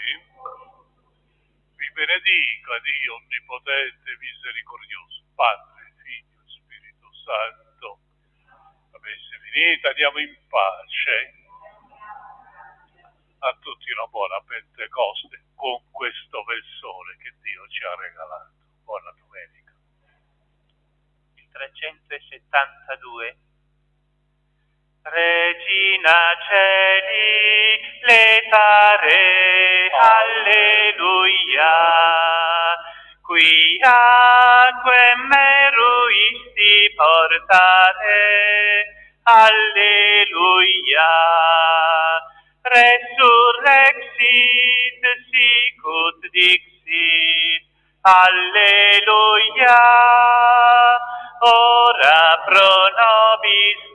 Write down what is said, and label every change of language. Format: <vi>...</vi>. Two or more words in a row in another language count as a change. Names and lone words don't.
<it>Vi benedica Dio Onnipotente e Misericordioso, Padre, Figlio e Spirito Santo. La messa è finita, andiamo in pace. A tutti una buona Pentecoste con questo bel sole che Dio ci ha regalato. Buona domenica. Il 372.</it> <la>Regina Celi, letare, alleluia, quiaque meruisti portare, alleluia, resurrexit sicut dixit, alleluia, ora pro nobis</la>